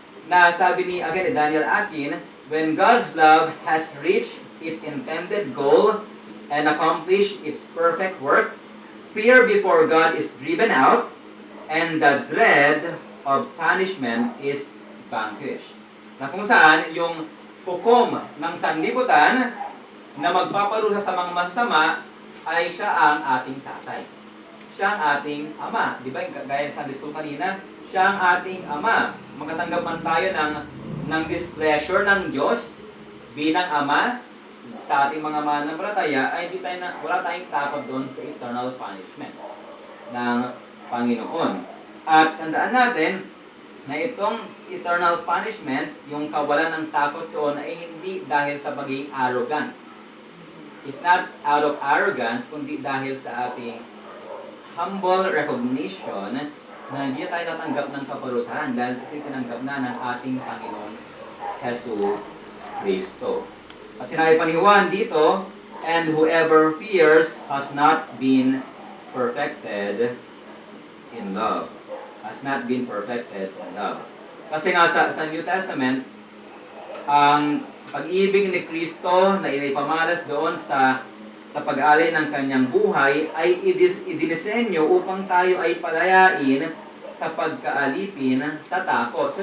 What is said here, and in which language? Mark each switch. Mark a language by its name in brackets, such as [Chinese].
[Filipino] Na sabi ni [English] Daniel Akin, when God's love has reached its intended goal and accomplished its perfect work, fear before God is driven out, and the dread of punishment is vanquished. [Filipino] Na kung saan yung hukom ng sanlibutan na magpaparusa sa mga masama ay siya ang ating tatay. Siya ang ating ama. Di ba, gaya sa Sunday school kanina, siya ang ating ama. Makatanggap man tayo ng displeasure ng Diyos bilang ama sa ating mga mananampalataya, ay wala tayong takot doon sa eternal punishment ng Panginoon. At tandaan natin na itong eternal punishment, yung kawalan ng takot doon ay hindi dahil sa pagiging arrogant. [English] It's not out of arrogance, [Filipino] kundi dahil sa ating humble recognition na hindi tayo natanggap ng kaparusahan dahil tinanggap na ng ating Panginoon Jesus Kristo. At sinabi pa ni Juan dito, [English] and whoever fears has not been perfected in love. Has not been perfected in love. [Filipino] Kasi nga sa New Testament, ang pag-ibig ni Kristo na ipamalas doon sa pag-aalay ng kanyang buhay ay idinisenyo upang tayo ay palayain sa pagkaalipin sa takot.